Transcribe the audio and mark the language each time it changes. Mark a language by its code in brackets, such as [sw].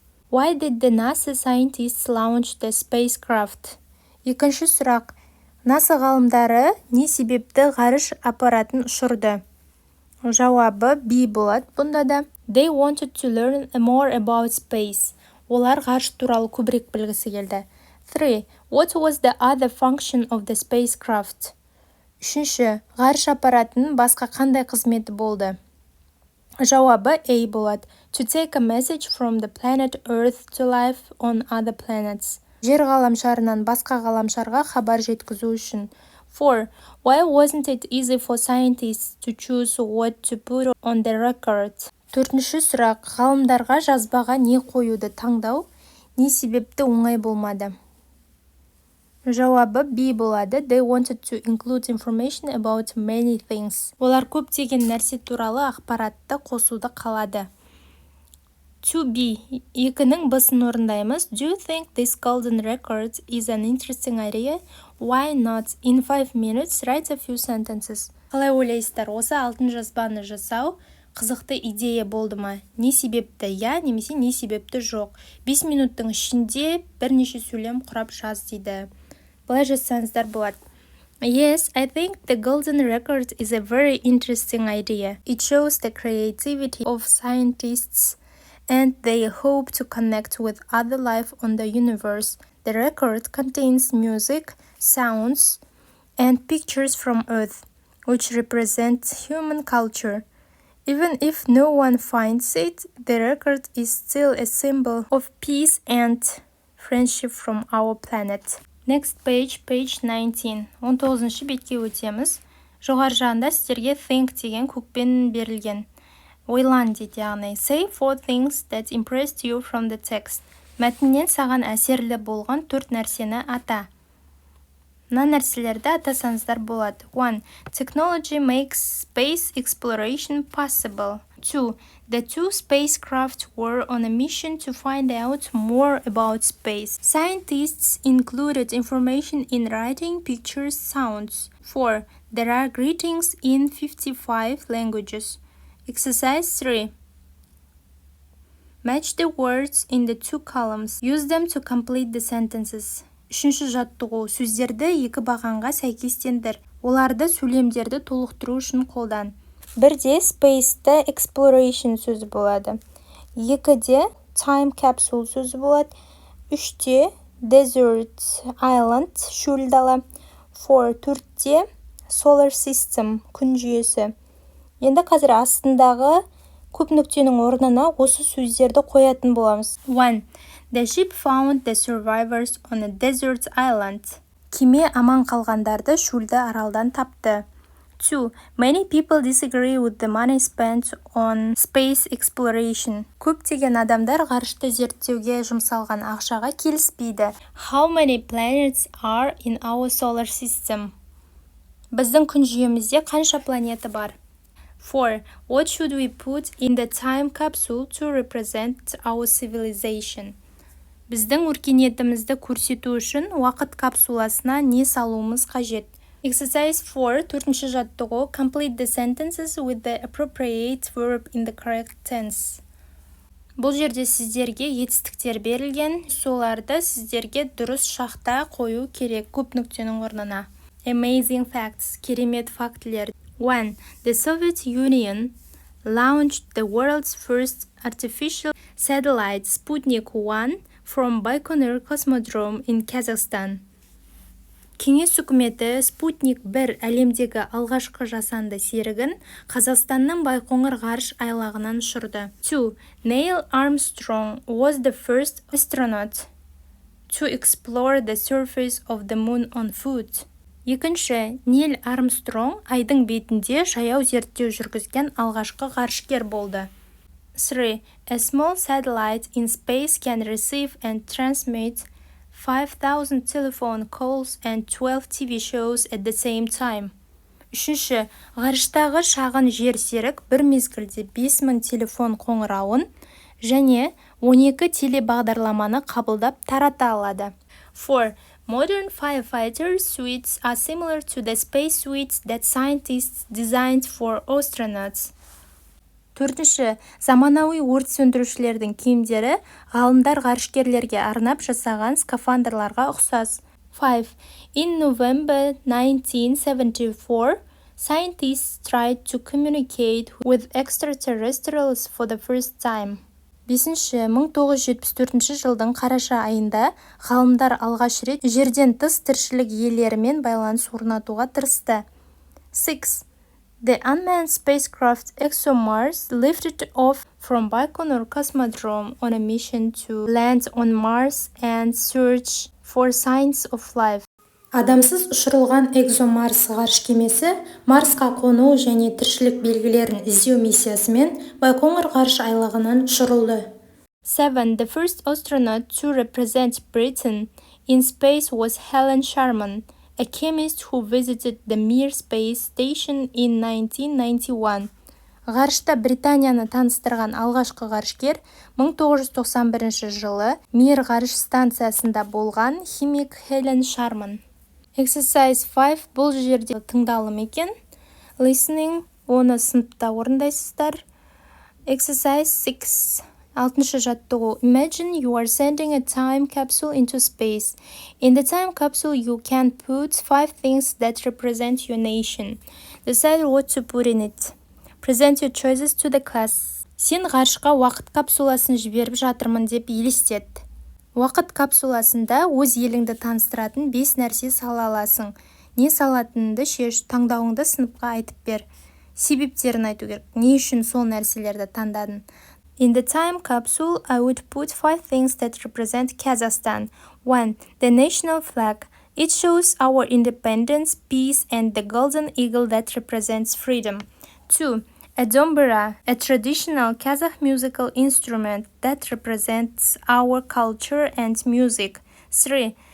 [en] Why did the NASA scientists launch the spacecraft? [kk] Екінші сұрақ. NASA ғалымдары не себепті ғарыш аппаратын ұшырды? Жауабы B болады бұнда да. [en] They wanted to learn more about space. [kk] Олар ғарыш туралы көбірек білгісі келді. 3. [en] What was the other function of the spacecraft? [kk] Үшінші, ғарыш аппаратының басқа қандай қызметі болды? Жауабы A болады. [en] To take a message from the planet Earth to life on other planets. [kk] Жер ғаламшарынан басқа ғаламшарға хабар жеткізу үшін. 4. [en] Why wasn't it easy for scientists to choose what to put on the record? [kk] Төртінші сұрақ, ғалымдарға жазбаға не қоюды таңдау, не себепті оңай болмады? Жауабы B болады. [en] They wanted to include information about many things. [kk] Олар көптеген нәрсе туралы ақпаратты қосуды қалады. 2B. Екінің Б'сын орындаймыз. [en] Do you think this golden record is an interesting idea? Why not? In 5 minutes, write a few sentences. [kk] Қалай ойлайсыздар? Осы алтын жазбаны жасау қызықты идея болды ма? Не себепті я, немесе не себепті жоқ? 5 минуттың ішінде бірнеше сөйлем құрап жаз дейді. Былай жазсаңыздар болады. [en] Yes, I think the golden record is a very interesting idea. It shows the creativity of scientists and they hope to connect with other life on the universe. The record contains music, sounds, and pictures from Earth, which represent human culture. Even if no one finds it, the record is still a symbol of peace and friendship from our planet. Next page, page 19. [kk] 19-ші бетке өтеміз. Жоғар жағында сіздерге think деген көкпен берілген. Ойлан дейді яғни. [en] Say 4 things that impressed you from the text. [kk] Мәтіннен саған әсерлі болған 4 нәрсені ата. Мына нәрселерді атасаңыздар болады. [en] 1. Technology makes space exploration possible. 2. The 2 spacecraft were on a mission to find out more about space. Scientists included information in writing, pictures, sounds. 4. There are greetings in 55 languages. Exercise 3. Match the words in the 2 columns. Use them to complete the sentences. [kk] Үшінші жаттығу. Сөздерді екі бағанға сәйкестендір. Оларды сөйлемдерді толықтыру үшін қолдан. 1-де space'ті exploration сөзі болады. 2-де time capsule сөзі болады. 3-де desert island шөл дала. 4-де solar system күн жүйесі. Енді қазір астындағы көп нүктенің орнына осы сөздерді қоятын боламыз. 1. [en] The ship found the survivors on a desert island. [kk] Кеме аман қалғандарды шөлді аралдан тапты. 2. [en] Many people disagree with the money spent on space exploration. [kk] Көптеген адамдар ғарышты зерттеуге жұмсалған ақшаға келіспейді. [en] How many planets are in our solar system? [kk] Біздің күн жүйемізде қанша планета бар? 4. [en] What should we put in the time capsule to represent our civilization? [kk] Біздің өркениетімізді көрсету үшін уақыт капсуласына не салуымыз қажет? [en] Exercise 4, [kk] 4-ші жаттығу. [en] Complete the sentences with the appropriate verb in the correct tense. [kk] Бұл жерде сіздерге етістіктер берілген, соларды сіздерге дұрыс шақта қою керек көп нүктенің орнына. [en] Amazing facts, [kk] керемет фактілер. [en] 1. The Soviet Union launched the world's first artificial satellite Sputnik 1 from Baikonur Cosmodrome in Kazakhstan. [kk] Кеңес үкіметі Sputnik 1 әлемдегі алғашқы жасанды серігін Қазақстанның Байқоңыр ғарыш айлағынан ұшырды. 2. [en] Neil Armstrong was the first astronaut to explore the surface of the moon on foot. [kk] Екінші, Нил Армстронг айдың бетінде жаяу зерттеу жүргізген алғашқы ғарышкер болды. 3. [en] A small satellite in space can receive and transmit 5,000 telephone calls and 12 TV shows at the same time. [kk] Үшінші, ғарыштағы шағын жер серік бір мезгілде 5000 телефон қоңырауын және 12 телебағдарламаны қабылдап тарата алады. 4. [en] Modern firefighter suits are similar to the space suits that scientists designed for astronauts. [kk] Төртінші, заманауи өрт сөндірушілердің киімдері ғалымдар ғарышкерлерге арнап жасаған скафандрларға ұқсас. 5. [en] In November 1974, scientists tried to communicate with extraterrestrials for the first time. [kk] 5. 1974 жылдың қараша айында ғалымдар алғаш рет жерден тыс тіршілік иелерімен байланыс орнатуға тырысты. 6. [en] The unmanned spacecraft ExoMars lifted off from Baikonur Cosmodrome on a mission to land on Mars and search for signs of life. [kk] Адамсыз ұшырылған ExoMars ғарыш кемесі Марсқа қону және тіршілік белгілерін іздеу миссиясымен Байқоңыр ғарыш айлағынан ұшырылды. 7. [en] The first astronaut to represent Britain in space was Helen Sharman, a chemist who visited the Mir space station in 1991. [kk] Ғарышта Британияны таныстырған алғашқы ғарышкер 1991 жылы Мир ғарыш станциясында болған химик Хелен Шарман. Exercise 5 бұл жерде тыңдалым екен. [en] Listening, [kk] оны сыныпта орындайсыздар. [en] Exercise 6. [kk] 6-шы жаттығу. [en] Imagine you are sending a time capsule into space. In the time capsule, you can put 5 things that represent your nation. Decide what to put in it. Present your choices to the class. [kk] Сен ғарышқа уақыт капсуласын жіберіп жатырмын деп елестет. Уақыт капсуласында өз еліңді таныстыратын 5 нәрсе сала аласың. Не салатыныңды шеш, таңдауыңды сыныпқа айтып бер. Себептерін айту керек. Не үшін сол нәрселерді таңдадың? [en] In the time capsule, I would put 5 things that represent Kazakhstan. 1. The national flag. It shows our independence, peace, and the golden eagle that represents freedom. 2. A dombura, a traditional Kazakh musical instrument that represents our culture and music. 3.